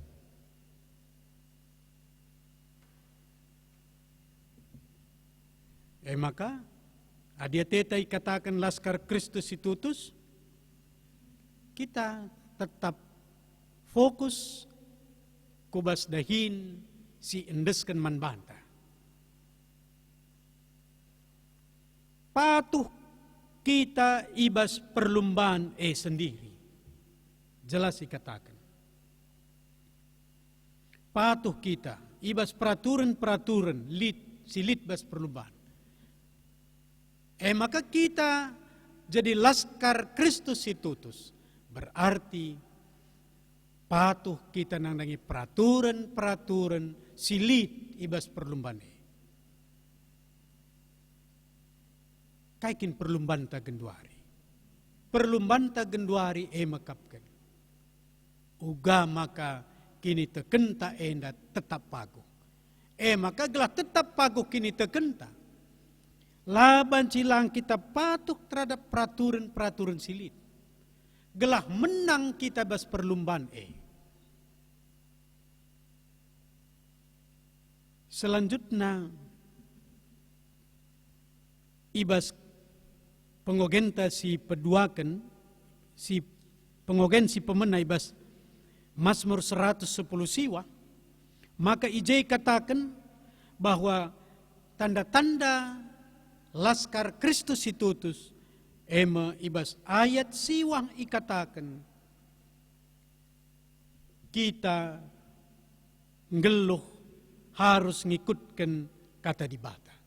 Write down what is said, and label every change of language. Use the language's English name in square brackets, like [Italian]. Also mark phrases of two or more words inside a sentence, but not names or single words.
[Batak Karo] Maka adia tetai katakan laskar Kristus si tutus, kita tetap fokus kubas dahin si endeskan man banta. Patuh kita ibas perlumbaan sendiri. [Indonesian] Jelas dikatakan. [Batak Karo] Patuh kita ibas peraturan-peraturan silit bas perlumbaan. Maka kita jadi laskar Kristus Situtus. Berarti patuh kita nandangi peraturan-peraturan silit ibas perlumbaan. Kaikin perlumbaan ta genduari. Perlumbaan ta genduari makapkan. Uga maka kini tekenta enda tetap pagu. Maka gelah tetap pagu kini tekenta. Laban cilang kita patuh [Indonesian] terhadap peraturan-peraturan [Batak Karo] silit. Gelah menang kita bas perlumbaan Selanjutnya ibas pengogenta si peduakan si pengogen si pemena ibas Mazmur 110 siwa, maka ijai katakan [Indonesian] bahwa tanda-tanda [Batak Karo] laskar Kristus Situtus ibas ayat siwang ikatakan kita ngeluh harus ngikutkan kata dibata.